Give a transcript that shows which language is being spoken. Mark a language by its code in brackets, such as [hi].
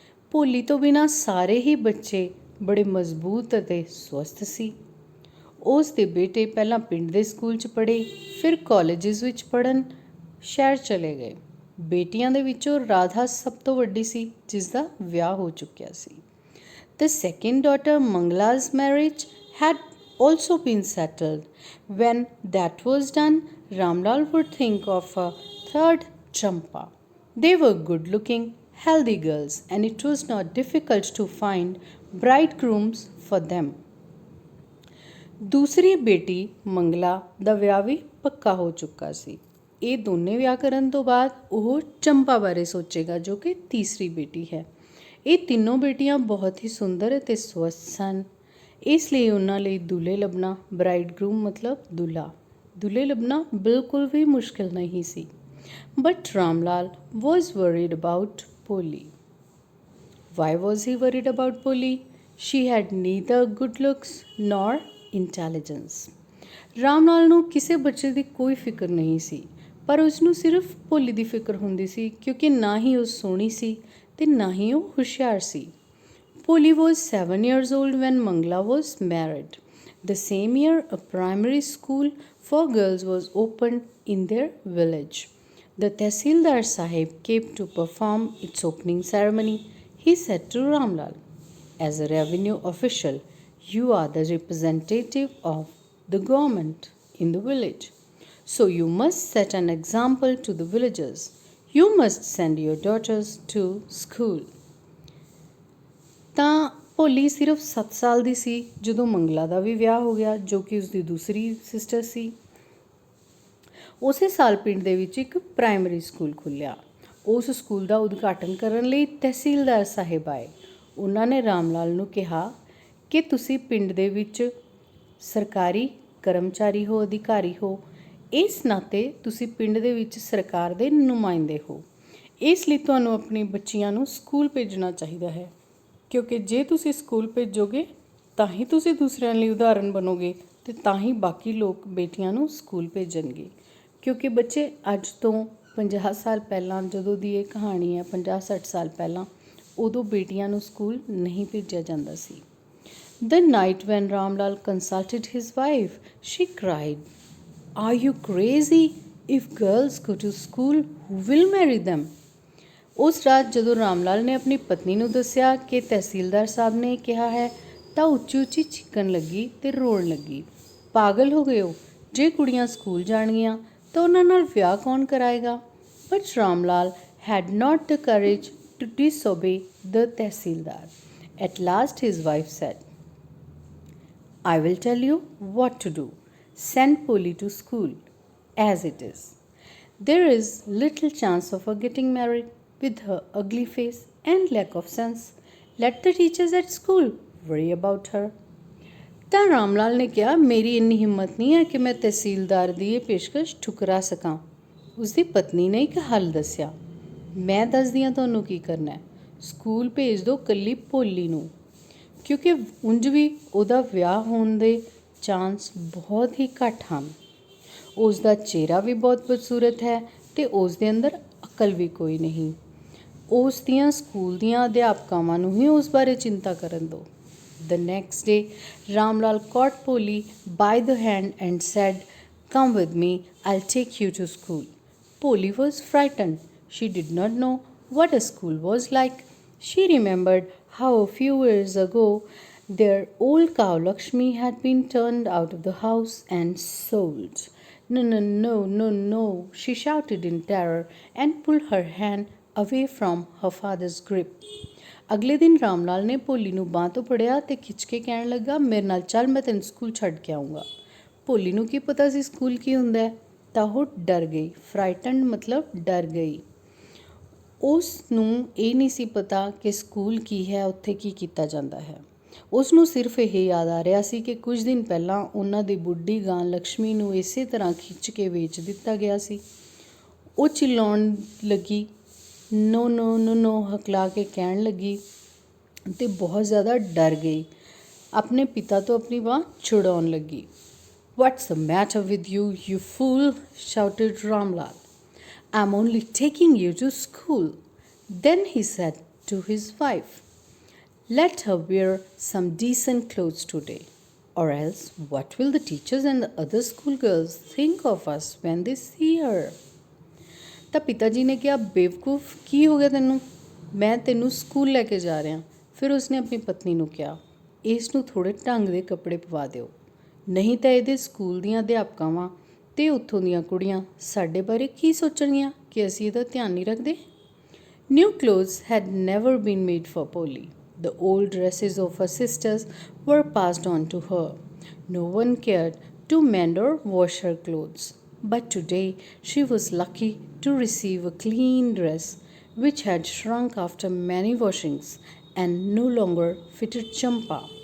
[pa] ਭੋਲੀ ਤੋਂ ਬਿਨਾਂ ਸਾਰੇ ਹੀ ਬੱਚੇ ਬੜੇ ਮਜ਼ਬੂਤ ਅਤੇ ਸਵਸਥ ਸੀ। ਉਸ ਦੇ ਬੇਟੇ ਪਹਿਲਾਂ ਪਿੰਡ ਦੇ ਸਕੂਲ 'ਚ ਪੜ੍ਹੇ, ਫਿਰ ਕਾਲਜਿਸ ਵਿੱਚ ਪੜ੍ਹਨ ਸ਼ਹਿਰ ਚਲੇ ਗਏ। ਬੇਟੀਆਂ ਦੇ ਵਿੱਚੋਂ ਰਾਧਾ ਸਭ ਤੋਂ ਵੱਡੀ ਸੀ, ਜਿਸ ਦਾ ਵਿਆਹ ਹੋ ਚੁੱਕਿਆ ਸੀ। [en] The second daughter, Mangala's marriage, had also been settled. When that was done, Ramlal would think of a third, Champa. They were good-looking, healthy girls, and it was not difficult to find bridegrooms for them. [pa] ਦੂਸਰੀ ਬੇਟੀ ਮੰਗਲਾ ਦਾ ਵਿਆਹ ਵੀ ਪੱਕਾ ਹੋ ਚੁੱਕਾ ਸੀ। ਇਹ ਦੋਨੇ ਵਿਆਹ ਕਰਨ ਤੋਂ ਬਾਅਦ ਉਹ ਚੰਪਾ ਬਾਰੇ ਸੋਚੇਗਾ, ਜੋ ਕਿ ਤੀਸਰੀ ਬੇਟੀ ਹੈ। ਇਹ ਤਿੰਨੋਂ ਬੇਟੀਆਂ ਬਹੁਤ ਹੀ ਸੁੰਦਰ ਅਤੇ ਸਵਸਥ ਸਨ। ਇਸ ਲਈ ਉਹਨਾਂ ਲਈ ਦੁੱਲੇ ਲੱਭਣਾ, ਬਰਾਈਡਗਰੂਮ ਮਤਲਬ ਦੁੱਲੇ ਲੱਭਣਾ ਬਿਲਕੁਲ ਵੀ ਮੁਸ਼ਕਿਲ ਨਹੀਂ ਸੀ। [en] But Ramlal was worried about Poli. Why was he worried about Poli? She had neither good looks nor intelligence. [pa] Ramlal ਨੂੰ ਕਿਸੇ ਬੱਚੇ ਦੀ ਕੋਈ ਫਿਕਰ ਨਹੀਂ ਸੀ, ਪਰ ਉਸ ਨੂੰ ਸਿਰਫ ਭੋਲੀ ਦੀ ਫਿਕਰ ਹੁੰਦੀ ਸੀ, ਕਿਉਂਕਿ ਨਾ ਹੀ ਉਹ ਸੋਹਣੀ ਸੀ ਅਤੇ ਨਾ ਹੀ ਉਹ ਹੁਸ਼ਿਆਰ ਸੀ। [en] Poli was 7 years old when Mangala was married. The same year, a primary school for girls was opened in their village. The Tehsildar Sahib came to perform its opening ceremony. He said to Ramlal, "As a revenue official, you are the representative of the government in the village. So you must set an example to the villagers. You must send your daughters to school." [pa] ਤਾਂ ਭੋਲੀ ਸਿਰਫ 7 ਸਾਲ ਦੀ ਸੀ ਜਦੋਂ ਮੰਗਲਾ ਦਾ ਵੀ ਵਿਆਹ ਹੋ ਗਿਆ, ਜੋ ਕਿ ਉਸਦੀ ਦੂਸਰੀ ਸਿਸਟਰ ਸੀ। ਉਸੇ ਸਾਲ ਪਿੰਡ ਦੇ ਵਿੱਚ ਇੱਕ ਪ੍ਰਾਇਮਰੀ ਸਕੂਲ ਖੁੱਲ੍ਹਿਆ। ਉਸ ਸਕੂਲ ਦਾ ਉਦਘਾਟਨ ਕਰਨ ਲਈ ਤਹਿਸੀਲਦਾਰ ਸਾਹਿਬ ਆਏ। ਉਹਨਾਂ ਨੇ ਰਾਮਲਾਲ ਨੂੰ ਕਿਹਾ ਕਿ ਤੁਸੀਂ ਪਿੰਡ ਦੇ ਵਿੱਚ ਸਰਕਾਰੀ ਕਰਮਚਾਰੀ ਹੋ, ਅਧਿਕਾਰੀ ਹੋ। ਇਸ ਨਾਤੇ ਤੁਸੀਂ ਪਿੰਡ ਦੇ ਵਿੱਚ ਸਰਕਾਰ ਦੇ ਨੁਮਾਇੰਦੇ ਹੋ। ਇਸ ਲਈ ਤੁਹਾਨੂੰ ਆਪਣੀ ਬੱਚੀਆਂ ਨੂੰ ਸਕੂਲ ਭੇਜਣਾ ਚਾਹੀਦਾ ਹੈ, ਕਿਉਂਕਿ ਜੇ ਤੁਸੀਂ ਸਕੂਲ ਭੇਜੋਗੇ ਤਾਂ ਹੀ ਤੁਸੀਂ ਦੂਸਰਿਆਂ ਲਈ ਉਦਾਹਰਨ ਬਣੋਗੇ ਅਤੇ ਤਾਂ ਹੀ ਬਾਕੀ ਲੋਕ ਬੇਟੀਆਂ ਨੂੰ ਸਕੂਲ ਭੇਜਣਗੇ। ਕਿਉਂਕਿ ਬੱਚੇ ਅੱਜ ਤੋਂ 50 ਸਾਲ ਪਹਿਲਾਂ, ਜਦੋਂ ਦੀ ਇਹ ਕਹਾਣੀ ਹੈ 50-60 ਸਾਲ ਪਹਿਲਾਂ, ਉਦੋਂ ਬੇਟੀਆਂ ਨੂੰ ਸਕੂਲ ਨਹੀਂ ਭੇਜਿਆ ਜਾਂਦਾ ਸੀ। [en] The night when Ramlal consulted his wife, she cried, "Are you crazy? If girls go to school, who will marry them?" [pa] ਉਸ ਰਾਤ ਜਦੋਂ ਰਾਮਲਾਲ ਨੇ ਆਪਣੀ ਪਤਨੀ ਨੂੰ ਦੱਸਿਆ ਕਿ ਤਹਿਸੀਲਦਾਰ ਸਾਹਿਬ ਨੇ ਕਿਹਾ ਹੈ, ਤਾਂ ਉੱਚੀ ਉੱਚੀ ਚੀਕਣ ਲੱਗੀ ਅਤੇ ਰੋਣ ਲੱਗੀ। ਪਾਗਲ ਹੋ ਗਏ ਹੋ? ਜੇ ਕੁੜੀਆਂ ਸਕੂਲ ਜਾਣਗੀਆਂ ਤਾਂ ਉਹਨਾਂ ਨਾਲ ਵਿਆਹ ਕੌਣ ਕਰਾਏਗਾ? [en] But Ramlal had not the courage to disobey the Tehsildar. At last his wife said, "I will tell you what to do. Send Poli to school as it is. There is little chance of her getting married with her ugly face and lack of sense. Let the teachers at school worry about her. [pa] ਤਾਂ ਰਾਮ ਲਾਲ ਨੇ ਕਿਹਾ, ਮੇਰੀ ਇੰਨੀ ਹਿੰਮਤ ਨਹੀਂ ਹੈ ਕਿ ਮੈਂ ਤਹਿਸੀਲਦਾਰ ਦੀ ਇਹ ਪੇਸ਼ਕਸ਼ ਠੁਕਰਾ ਸਕਾਂ। ਉਸਦੀ ਪਤਨੀ ਨੇ ਇੱਕ ਹੱਲ ਦੱਸਿਆ, ਮੈਂ ਦੱਸਦੀ ਹਾਂ ਤੁਹਾਨੂੰ ਕੀ ਕਰਨਾ ਹੈ। ਸਕੂਲ ਭੇਜ ਦਿਓ ਇਕੱਲੀ ਭੋਲੀ ਨੂੰ, ਕਿਉਂਕਿ ਉਂਝ ਵੀ ਉਹਦਾ ਵਿਆਹ ਹੋਣ ਦੇ ਚਾਂਸ ਬਹੁਤ ਹੀ ਘੱਟ ਹਨ। ਉਸ ਦਾ ਚਿਹਰਾ ਵੀ ਬਹੁਤ ਬਦਸੂਰਤ ਹੈ ਅਤੇ ਉਸ ਦੇ ਅੰਦਰ ਅਕਲ ਵੀ ਕੋਈ ਨਹੀਂ। ਉਸ ਦੀਆਂ ਸਕੂਲ ਦੀਆਂ ਅਧਿਆਪਕਾਵਾਂ ਨੂੰ ਹੀ ਉਸ ਬਾਰੇ ਚਿੰਤਾ ਕਰਨ ਦਿਓ। [en] The next day, Ramlal caught Polly by the hand and said, "Come with me, I'll take you to school." Polly was frightened. She did not know what a school was like. She remembered how a few years ago their old cow Lakshmi had been turned out of the house and sold. No, no, no, no, no, she shouted in terror and pulled her hand away from her father's grip. [pa] ਅਗਲੇ ਦਿਨ ਰਾਮ ਲਾਲ ਨੇ ਭੋਲੀ ਨੂੰ ਬਾਂਹ ਤੋਂ ਫੜਿਆ ਅਤੇ ਖਿੱਚ ਕੇ ਕਹਿਣ ਲੱਗਾ, ਮੇਰੇ ਨਾਲ ਚੱਲ, ਮੈਂ ਤੈਨੂੰ ਸਕੂਲ ਛੱਡ ਕੇ ਆਊਂਗਾ। ਭੋਲੀ ਨੂੰ ਕੀ ਪਤਾ ਸੀ ਸਕੂਲ ਕੀ ਹੁੰਦਾ ਹੈ, ਤਾਂ ਉਹ ਡਰ ਗਈ। ਫਰਾਈਟਨਡ ਮਤਲਬ ਡਰ ਗਈ। ਉਸ ਨੂੰ ਇਹ ਨਹੀਂ ਸੀ ਪਤਾ ਕਿ ਸਕੂਲ ਕੀ ਹੈ, ਉੱਥੇ ਕੀ ਕੀਤਾ ਜਾਂਦਾ ਹੈ। ਉਸ ਨੂੰ ਸਿਰਫ ਇਹ ਯਾਦ ਆ ਰਿਹਾ ਸੀ ਕਿ ਕੁਝ ਦਿਨ ਪਹਿਲਾਂ ਉਹਨਾਂ ਦੀ ਬੁੱਢੀ ਗਾਂ ਲਕਸ਼ਮੀ ਨੂੰ ਇਸੇ ਤਰ੍ਹਾਂ ਖਿੱਚ ਕੇ ਵੇਚ ਦਿੱਤਾ ਗਿਆ ਸੀ। ਉਹ ਚਿਲਾਉਣ ਲੱਗੀ, [en] no no no no [pa] ਹਕਲਾ ਕੇ ਕਹਿਣ ਲੱਗੀ ਅਤੇ ਬਹੁਤ ਜ਼ਿਆਦਾ ਡਰ ਗਈ। ਆਪਣੇ ਪਿਤਾ ਤੋਂ ਆਪਣੀ ਬਾਂਹ ਛੁਡਾਉਣ ਲੱਗੀ। [en] "What's the matter with you, you fool?" shouted Ramlal. "I'm only taking you to school." Then he said to his wife, "Let her wear some decent clothes today, or else what will the teachers and the other schoolgirls think of us when they see her?" [pa] ਤਾਂ ਪਿਤਾ ਜੀ ਨੇ ਕਿਹਾ, ਬੇਵਕੂਫ, ਕੀ ਹੋ ਗਿਆ ਤੈਨੂੰ, ਮੈਂ ਤੈਨੂੰ ਸਕੂਲ ਲੈ ਕੇ ਜਾ ਰਿਹਾ। ਫਿਰ ਉਸਨੇ ਆਪਣੀ ਪਤਨੀ ਨੂੰ ਕਿਹਾ, ਇਸ ਨੂੰ ਥੋੜ੍ਹੇ ਢੰਗ ਦੇ ਕੱਪੜੇ ਪਵਾ ਦਿਓ, ਨਹੀਂ ਤਾਂ ਇਹਦੇ ਸਕੂਲ ਦੀਆਂ ਅਧਿਆਪਕਾਵਾਂ ਅਤੇ ਉੱਥੋਂ ਦੀਆਂ ਕੁੜੀਆਂ ਸਾਡੇ ਬਾਰੇ ਕੀ ਸੋਚਣਗੀਆਂ ਕਿ ਅਸੀਂ ਇਹਦਾ ਧਿਆਨ ਨਹੀਂ ਰੱਖਦੇ। [en] New clothes had never been made for Polly. The old dresses of her sisters were passed on to her. No one cared to mend or wash her clothes. But today she was lucky to receive a clean dress which had shrunk after many washings and no longer fitted Champa.